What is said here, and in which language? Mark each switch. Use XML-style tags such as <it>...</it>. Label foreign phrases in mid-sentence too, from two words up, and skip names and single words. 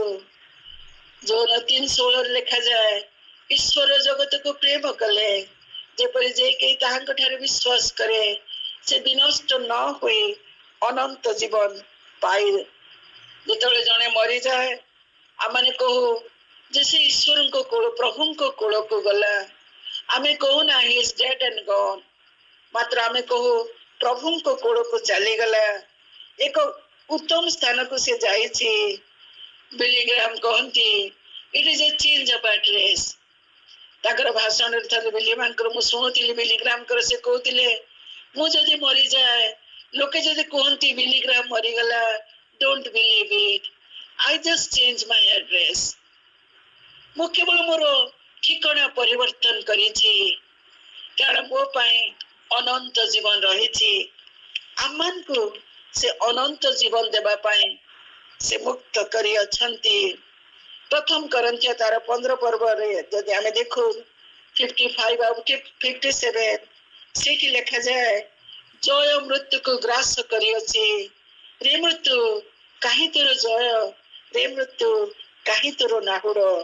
<or>ଯୌନ 3:16 ଲେଖାଯାଏ, ଈଶ୍ୱର ଜଗତକୁ ପ୍ରେମ କଲେ ଯେପରି ଯେ କେହି ତାହାଙ୍କ ଠାରେ ବିଶ୍ୱାସ କରେ ସେ ବିନଷ୍ଟ ନ ହୋଇ ଅନନ୍ତ ଜୀବନ ପାଇ। ଯେତେବେଳେ ଜଣେ ମରିଯାଏ ଆମେ କହୁ ଯେ ସେ ଈଶ୍ୱରଙ୍କ କୋଳ ପ୍ରଭୁଙ୍କ କୋଳକୁ ଗଲା। ଆମେ କହୁନା</or> <en>he is dead and gone,</en> <or>ମାତ୍ର ଆମେ କହୁ ପ୍ରଭୁଙ୍କ କୋଳକୁ ଚାଲିଗଲା, ଏକ ଉତ୍ତମ ସ୍ଥାନକୁ ସେ ଯାଇଛି।</or> <en>ବିଲିଗ୍ରାମ କହନ୍ତି it is a change of address।</en> <or>ତାଙ୍କର ଭାଷଣରେ ଥରେ ବିଲିଗ୍ରାମଙ୍କର ମୁଁ ଶୁଣୁଥିଲି, ବିଲିଗ୍ରାମଙ୍କର ସେ କହୁଥିଲେ ମୁଁ ଯଦି ମରିଯାଏ ଲୋକେ ଯଦି କୁହନ୍ତି ବିଲିଗ୍ରାମ ମରିଗଲା,</or> <en>don't believe it, I just change my address।</en> <or>ମୁଁ କେବଳ ମୋର ଠିକଣା ପରିବର୍ତ୍ତନ କରିଛି, କାରଣ ମୋ ପାଇଁ ଅନନ୍ତ ଜୀବନ ରହିଛି। ଆମମାନଙ୍କୁ ସେ ଅନନ୍ତ ଜୀବନ ଦେବା ପାଇଁ ସେ ମୁକ୍ତ କରିଅଛନ୍ତି। ପ୍ରଥମ କରନ୍ଥିୟ ତାର 15 ପର୍ବରେ ଯଦି ଆମେ ଦେଖୁ 55 ଆଉ 57 ସେଇଠି ଲେଖାଯାଏ, ଜୟ ମୃତ୍ୟୁକୁ ଗ୍ରାସ କରିଅଛି, ରେ ମୃତ୍ୟୁ କାହିଁ ତୋର ଜୟ, ରେ ମୃତ୍ୟୁ କାହିଁ ତୋର ନାହୁଡ଼।</or>